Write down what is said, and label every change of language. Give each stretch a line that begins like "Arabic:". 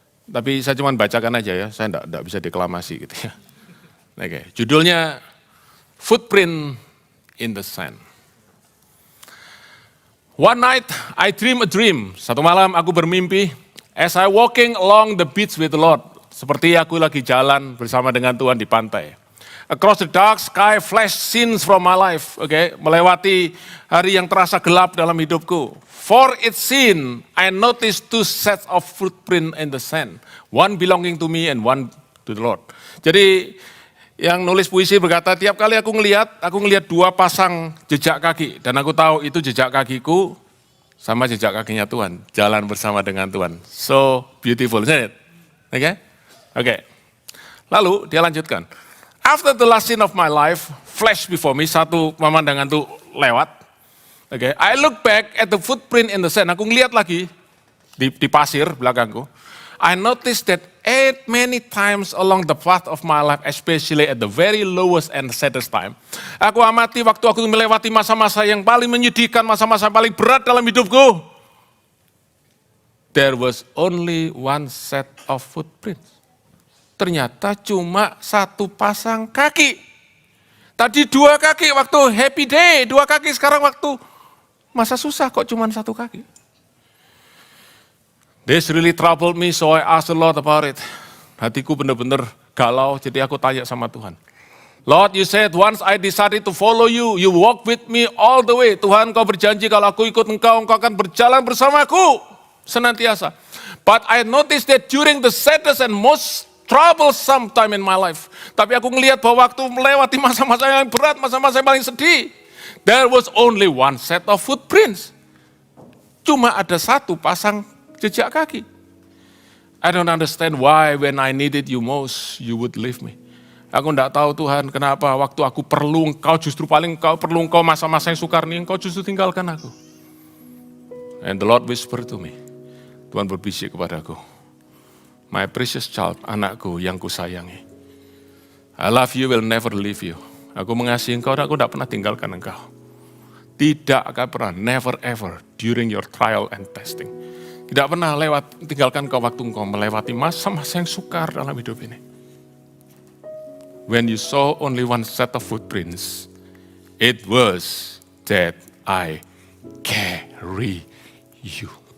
Indonesian: Tapi saya cuma bacakan aja ya, saya enggak bisa deklamasi gitu ya. Oke, judulnya Footprint in the Sand.
English: One night I dream a dream.
Indonesian: Satu malam aku bermimpi
English: as I walking along the beach with the Lord.
Indonesian: Seperti aku lagi jalan bersama dengan Tuhan di pantai.
English: Across the dark sky flash scenes from my life.
Indonesian: Melewati hari yang terasa gelap dalam hidupku.
English: For it scene, I noticed two sets of footprint in the sand. One belonging to me and one to the Lord.
Indonesian: Jadi yang nulis puisi berkata, tiap kali aku ngelihat dua pasang jejak kaki. Dan aku tahu itu jejak kakiku sama jejak kakinya Tuhan. Jalan bersama dengan Tuhan.
English: So beautiful, isn't it?
Indonesian: Oke. Lalu dia lanjutkan.
English: After the last scene of my life, flash before me,
Indonesian: satu pemandangan itu lewat.
English: I look back at the footprint in the sand.
Indonesian: Aku ngeliat lagi di pasir belakangku.
English: I noticed that many times along the path of my life, especially at the very lowest and saddest time.
Indonesian: Aku amati waktu aku melewati masa-masa yang paling menyedihkan, masa-masa paling berat dalam hidupku.
English: There was only one set of footprints.
Indonesian: Ternyata cuma satu pasang kaki. Tadi dua kaki waktu
English: happy day,
Indonesian: dua kaki sekarang waktu masa susah kok cuma satu kaki.
English: This really troubled me, so I asked the Lord about it.
Indonesian: Hatiku benar-benar galau, jadi aku tanya sama Tuhan.
English: Lord, you said once I decided to follow you, you walk with me all the way.
Indonesian: Tuhan, kau berjanji kalau aku ikut engkau akan berjalan bersamaku senantiasa.
English: But I noticed that during the saddest and most troublesome time in my life.
Indonesian: Tapi aku ngelihat bahwa waktu melewati masa-masa yang berat, masa-masa yang paling sedih,
English: there was only one set of footprints.
Indonesian: Cuma ada satu pasang jejak kaki.
English: I don't understand why when I needed you most, you would leave me.
Indonesian: Aku enggak tahu Tuhan kenapa waktu aku perlu engkau, justru paling perlu engkau masa-masa yang sukar ini, engkau justru tinggalkan aku.
English: And the Lord whispered to me.
Indonesian: Tuhan berbisik kepadaku.
English: My precious child,
Indonesian: anakku yang kusayangi.
English: I love you, will never leave you.
Indonesian: Aku mengasihi engkau dan aku tidak pernah tinggalkan engkau. Tidak akan pernah,
English: never ever,
Indonesian: during your trial and testing. Tidak pernah tinggalkan engkau waktu engkau melewati masa-masa yang sukar dalam hidup ini.
English: When you saw only one set of footprints, it was that I carry you.